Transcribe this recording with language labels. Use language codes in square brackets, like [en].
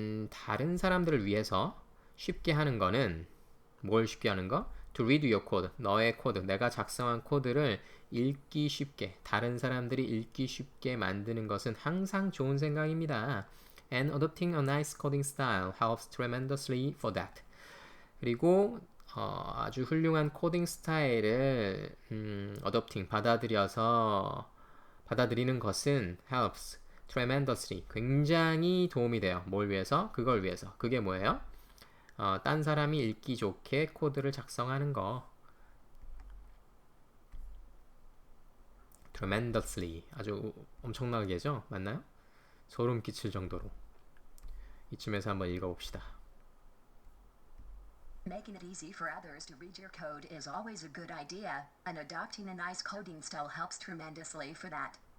[ko] 다른 사람들을 위해서 쉽게 하는 거는 뭘 쉽게 하는 거? [en] To read your code. [ko] 너의 코드, 내가 작성한 코드를 읽기 쉽게, 다른 사람들이 읽기 쉽게 만드는 것은 항상 좋은 생각입니다. [en] And adopting a nice coding style helps tremendously for that. [ko] 그리고 아주 훌륭한 코딩 스타일을 받아들이는 것은 [en] helps tremendously, [ko] 굉장히 도움이 돼요. 뭘 위해서? 그걸 위해서. 그게 뭐예요? 딴 사람이 읽기 좋게 코드를 작성하는 거. tremendously, 아주 엄청나게죠? 맞나요? 소름 끼칠 정도로. 이쯤에서 한번 읽어봅시다. [en] Making it easy for others to read your code is always a good idea, and adopting a nice coding style helps tremendously for that.